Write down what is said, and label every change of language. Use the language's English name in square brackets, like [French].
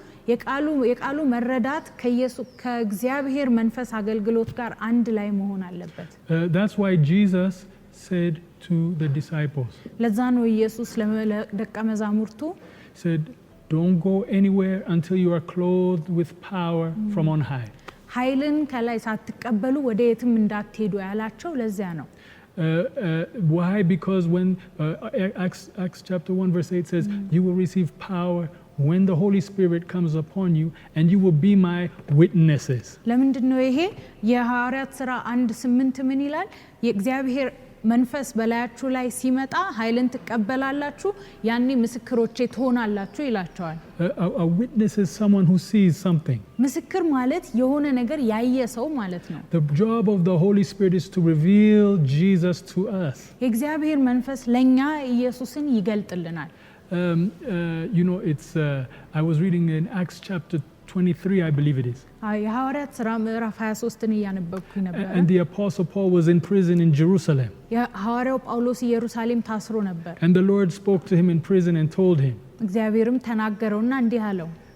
[Amharic] የቃሉ መረዳት ከእግዚአብሔር መንፈስ አገልግሎት ጋር አንድ ላይ መሆን አለበት. [English] That's why Jesus said to the disciples, [Amharic] ለዛ ነው ኢየሱስ ለደቀ መዛሙርቱ [English] said, don't go anywhere until you are clothed with power from on high. [Amharic] ኃይልን ከላይ ሳትቀበሉ ወደ የትም እንዳትሄዱ ያላቸው ለዚያ ነው. [English] Why? Because when Acts chapter 1 verse 8 says, you will receive power when the Holy Spirit comes upon you and you will be my witnesses. [Amharic] ለምንድን ነው ይሄ? የሐዋርያት ሥራ 1:8 ምን ይላል? የእግዚአብሔር መንፈስ በላያችሁ ላይ ሲመጣ ኃይልን ትቀበላላችሁ ያኔ ምስክሮቼ ትሆናላችሁ ይላቸዋል. [English] A witness is someone who sees something. [Amharic] ምስክር ማለት የሆነ ነገር ያየ ሰው ማለት ነው. [English] The job of the Holy Spirit is to reveal Jesus to us. [Amharic] የእግዚአብሔር መንፈስ ለኛ ኢየሱስን ይገልጥልናል. [English] You know, it's I was reading in Acts chapter 23, I believe it is. [Amharic] የሐዋርያት ሥራ ምዕራፍ 23ን እያነበብኩኝ ነበር። [English] And the Apostle Paul was in prison in Jerusalem. [Amharic] የሐዋርያው ጳውሎስ ኢየሩሳሌም ታስሮ ነበር። [English] And the Lord spoke to him in prison and told him, [Amharic] እግዚአብሔርም ተናገረውና እንዲህ አለው፣